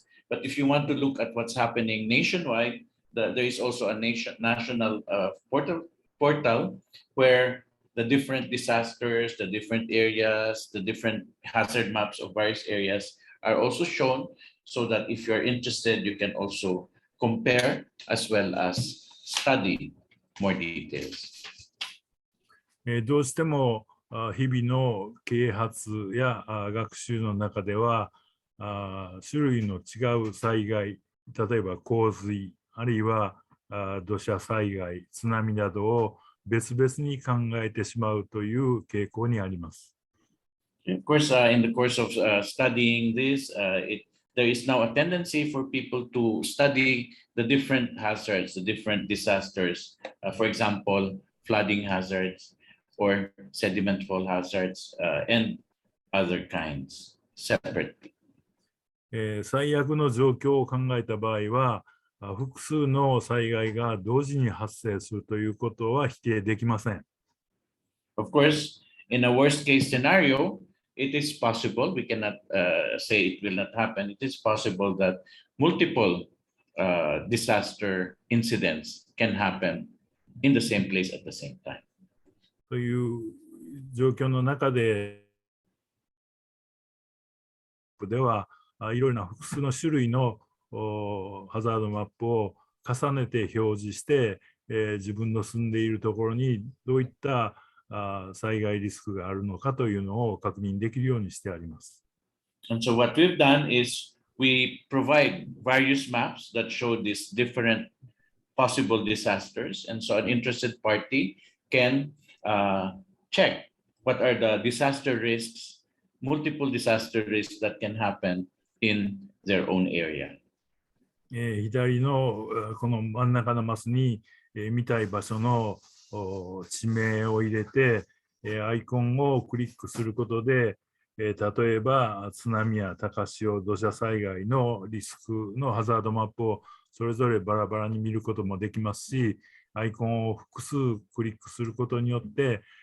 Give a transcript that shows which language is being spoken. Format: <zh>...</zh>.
<en>But if you want to look at what's happening nationwide, there is also a national portal where the different disasters, the different areas, the different hazard maps of various areas are also shown, so that if you're interested, you can also compare as well as study more details.</en> <ja>どうしても日々の啓発や学習の中では種類の違う災害、例えば洪水、あるいは土砂災害、津波などを別々に考えてしまうという傾向にあります。</ja> <en>Of course, in the course of studying this, there is now a tendency for people to study the different hazards, the different disasters. For example, flooding hazards or sediment fall hazards and other kinds separately.</en> <ja>最悪の状況を考えた場合は、複数の災害が同時に発生するということは否定できません。</ja> <en>Of course, in a worst case scenario, it is possible, we cannot say it will not happen, it is possible that multiple disaster incidents can happen in the same place at the same time.</en> <ja>という状況の中ではいろいろな複数の種類のハザードマップを重ねて表示して、自分の住んでいるところにどういった災害リスクがあるのかというのを確認できるようにしてあります。</ja> <en>And so what we've done is we provide various maps that show these different possible disasters. And so an interested party can check what are the disaster risks, multiple disaster risks that can happen in their own area.</en> <ja>左のこの真ん中のマスに見たい場所の地名を入れて、アイコンをクリックすることで、例えば津波や高潮、土砂災害のリスクのハザードマップをそれぞれバラバラに見ることもできますし、アイコンを複数クリックすることによって、</ja>